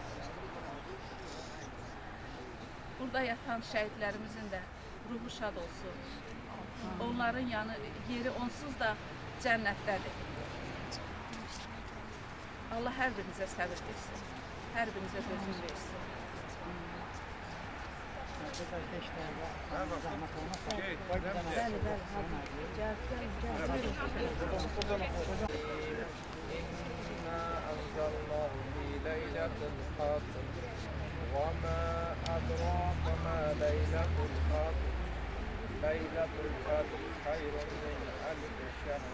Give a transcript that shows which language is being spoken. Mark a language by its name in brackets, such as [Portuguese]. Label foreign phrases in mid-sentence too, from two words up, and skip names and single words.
[Azerbaijani] Burada yatan şəhidlərimizin də ruhu şad olsun. Onların yeri onsuz da cənnətdədir. Allah hər birinizə səbir versin. Hər birinizə dözüm versin. [Arabic] ليلة القدر وما أدراك ما ليلة القدر ليلة القدر خير من ألف شهر